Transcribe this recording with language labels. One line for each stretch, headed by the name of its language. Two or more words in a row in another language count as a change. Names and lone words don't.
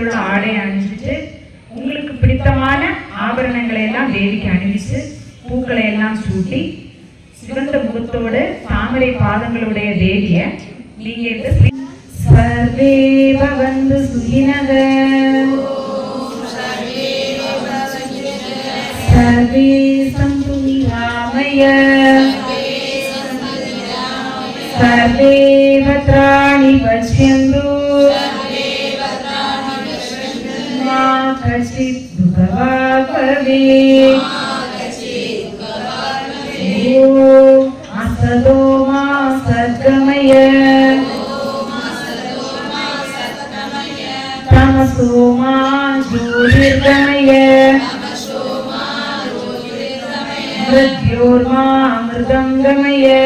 Tamil: உள்ள ஆடை அணிஞ்சிட்டு உங்களுக்கு பிடித்தமான ஆபரணங்களை எல்லாம் தேவிக்கு அணிவிச்சு பூக்களை எல்லாம் சூட்டி சிவந்த முகத்தோடு தாமரை பாதங்களுடைய தேவிய நீங்க இந்த
Sanskrit: सर्वे भवन्तु सुखिनः सर्वे सन्तु निरामय सर्वे भद्राणि पश्यन्तु मा कश्चित् दुःखभाग् भवेत्। ॐ असतो मा सद्गमय तमसो मा ज्योतिर्गमय मृत्योर्मा अमृतङ्गमय।